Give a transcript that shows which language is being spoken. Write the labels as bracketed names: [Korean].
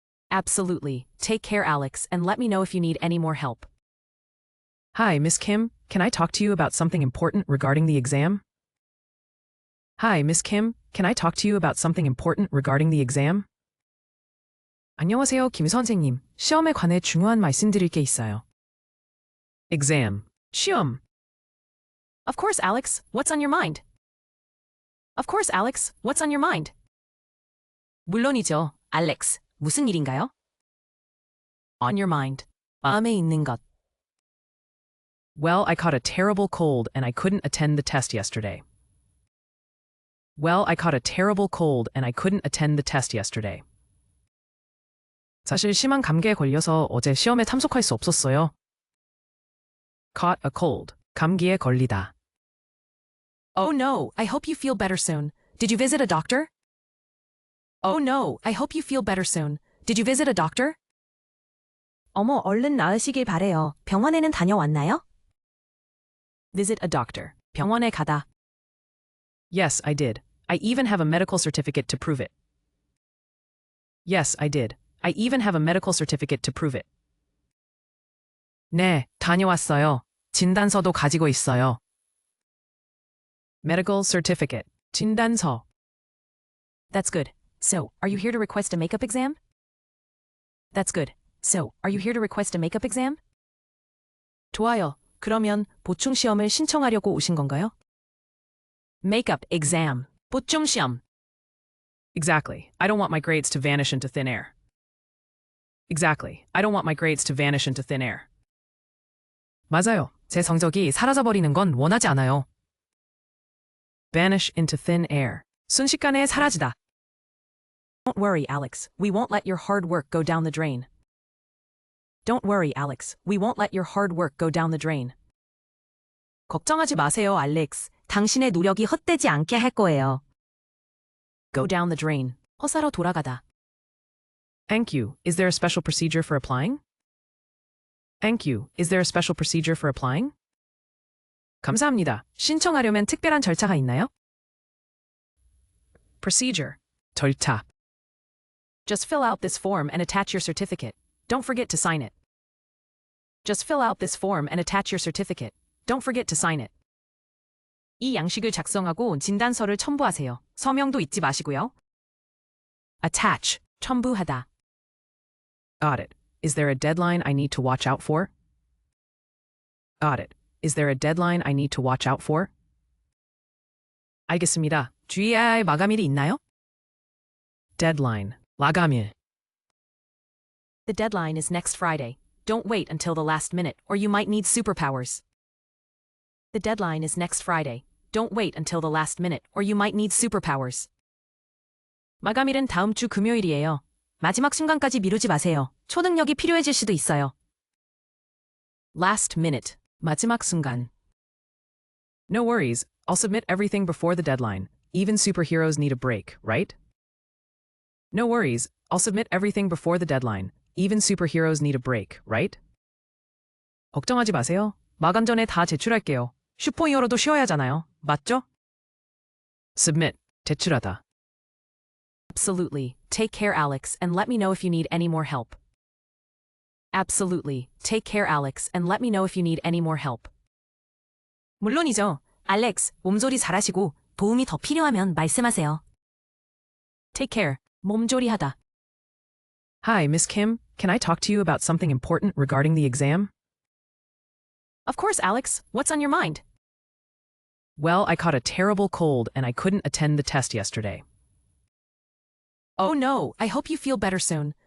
[English] Absolutely. Take care, Alex, and let me know if you need any more help. Hi, Miss Kim. Can I talk to you about something important regarding the exam? Hi, Miss Kim. Can I talk to you about something important regarding the exam? [Korean] 안녕하세요, 김 선생님. 시험에 관해 중요한 말씀드릴 게 있어요. [English] Exam. 시험. Of course, Alex. What's on your mind? Of course, Alex. What's on your mind? [Korean] 물론이죠, Alex. 무슨 일인가요? [English] On your mind. [Korean] 마음에 있는 것. [English] Well, I caught a terrible cold and I couldn't attend the test yesterday. Well, I caught a terrible cold and I couldn't attend the test yesterday. [Korean] 사실 심한 감기에 걸려서 어제 시험에 참석할 수 없었어요. [English] Caught a cold. [Korean] 감기에 걸리다. [English] Oh no, I hope you feel better soon. Did you visit a doctor? Oh no, I hope you feel better soon. Did you visit a doctor? [Korean] 어머, 얼른 나으시길 바래요. 병원에는 다녀왔나요? [English] Visit a doctor. [Korean] 병원에 가다. [English] Yes, I did. I even have a medical certificate to prove it. Yes, I did. I even have a medical certificate to prove it. [Korean] 네, 다녀왔어요. 진단서도 가지고 있어요. [English] Medical certificate. 진단서. That's good. So, are you here to request a makeup exam? That's good. So, are you here to request a makeup exam? [Korean] 좋아요. 그러면 보충 시험을 신청하려고 오신 건가요? [English] Makeup exam. [Korean] 보충 시험. [English] Exactly. I don't want my grades to vanish into thin air. Exactly. I don't want my grades to vanish into thin air. [Korean] 맞아요. 제 성적이 사라져버리는 건 원하지 않아요. [English] Vanish into thin air. [Korean] 순식간에 사라지다. [English] Don't worry, Alex. We won't let your hard work go down the drain. Don't worry, Alex. We won't let your hard work go down the drain. [Korean] 걱정하지 마세요, 알렉스. 당신의 노력이 헛되지 않게 할 거예요. [English] Go down the drain. [Korean] 허사로 돌아가다. [English] Thank you. Is there a special procedure for applying? Thank you. Is there a special procedure for applying? [Korean] 감사합니다. 신청하려면 특별한 절차가 있나요? [English] Procedure. 절차. Just fill out this form and attach your certificate. Don't forget to sign it. Just fill out this form and attach your certificate. Don't forget to sign it. [Korean] 이 양식을 작성하고 진단서를 첨부하세요. 서명도 잊지 마시고요. Attach. 첨부하다. [English] Got it. Is there a deadline I need to watch out for? Got it. Is there a deadline I need to watch out for? [Korean] 알겠습니다. 주의해야 할 마감일이 있나요? [English] Deadline. 마감일. The deadline is next Friday. Don't wait until the last minute, or you might need superpowers. The deadline is next Friday. Don't wait until the last minute, or you might need superpowers. [Korean] 마감일은 다음 주 금요일이에요. 마지막 순간까지 미루지 마세요. 초능력이 필요해질 수도 있어요. [English] Last minute. [Korean] 마지막 순간. [English] No worries. I'll submit everything before the deadline. Even superheroes need a break, right? No worries. I'll submit everything before the deadline. Even superheroes need a break, right? [Korean] 걱정하지 마세요. 마감 전에 다 제출할게요. 슈퍼히어로도 쉬어야 하잖아요. 맞죠? [English] submit, 제출하다. Absolutely. Take care, Alex, and let me know if you need any more help. Absolutely. Take care, Alex, and let me know if you need any more help. [Korean] 물론이죠. 알렉스, 몸조리 잘하시고 도움이 더 필요하면 말씀하세요. [English] Take care. 몸조리하다. Hi, Miss Kim. Can I talk to you about something important regarding the exam? Of course, Alex. What's on your mind? Well, I caught a terrible cold and I couldn't attend the test yesterday. Oh no, I hope you feel better soon.